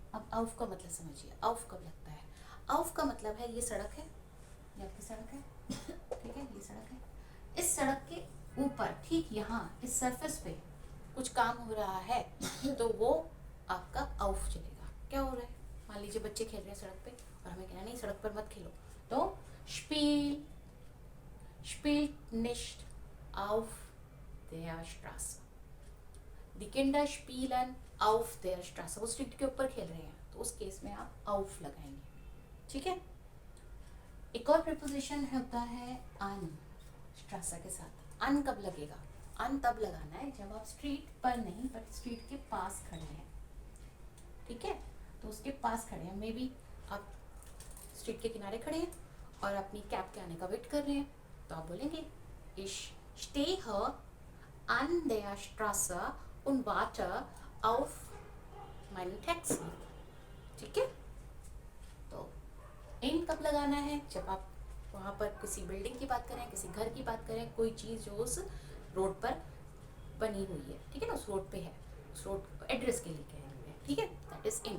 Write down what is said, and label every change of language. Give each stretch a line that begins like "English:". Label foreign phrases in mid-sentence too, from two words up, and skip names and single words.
Hindi: अब आउफ का मतलब समझिए, आउफ कब लगता है? आउफ का मतलब है ये सड़क है, ये आपकी सड़क है, ठीक है, ये सड़क है, इस सड़क के ऊपर ठीक यहाँ इस सरफेस पे कुछ काम हो रहा है तो वो आपका आउफ चलेगा। क्या हो रहा है? मान लीजिए बच्चे खेल रहे हैं सड़क पे और हमें कहना नहीं सड़क पर मत खेलो, तो स्पील
German: spielt nicht auf der Straße, die Kinder spielen auf der Straße,
Hindi: वो स्ट्रीट के ऊपर खेल रहे हैं, तो उस केस में आप आउफ लगाएंगे, ठीक है। एक और प्रीपोजिशन होता है अन, स्ट्रासा के साथ अन कब लगेगा? अन तब लगाना है जब आप स्ट्रीट पर नहीं बट स्ट्रीट के पास खड़े हैं, ठीक है, तो उसके पास खड़े हैं,
English: may be
Hindi: आप स्ट्रीट के किनारे खड़े हैं और अपनी कैब के आने का वेट कर रहे हैं, तो आप बोलेंगे
German: ich stehe an der Straße und warte auf mein Taxi,
Hindi: ठीक है। तो इन कब लगाना है? जब आप वहाँ पर किसी बिल्डिंग की बात करें, किसी घर की बात करें, कोई चीज़ जो उस रोड पर बनी हुई है, ठीक है ना, उस रोड पे है, उस
English: road address
Hindi: के लिए कह रहे हैं, ठीक है,
English: that is in.